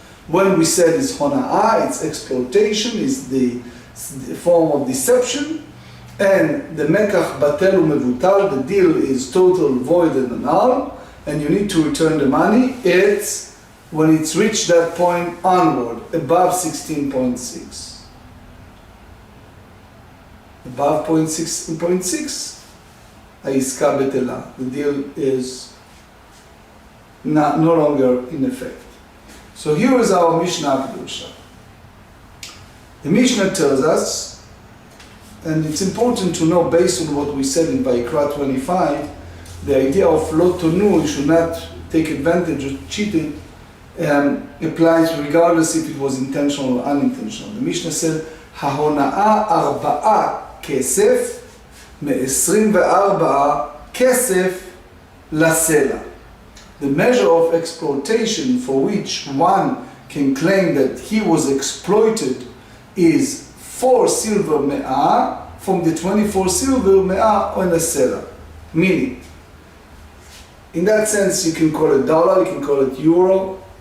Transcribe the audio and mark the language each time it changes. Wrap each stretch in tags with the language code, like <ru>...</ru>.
<en>When we said it's hona'ah, it's exploitation, is the form of deception, and the mekach batel umevutal, the deal is total, void and null, and you need to return the money, it's when it's reached that point onward, above 16.6. Above 16.6,</en> <he>העסקה בטלה.</he> <en>The deal is no longer in effect. So here is our Mishnah Kedusha. The Mishnah tells us, and it's important to know based on what we said in Vayikra 25, the idea of lo tonu, you should not take advantage or cheat it, applies regardless if it was intentional or unintentional. The Mishnah said,</en> <he>ההונאה 4 כסף מ-24 כסף לסלע.</he> <en>The measure of exploitation for which one can claim that he was exploited is 4 silver me'ah from the 24 silver me'ah on a seller. Meaning, in that sense, you can call it dollar, you can call it euro.</en>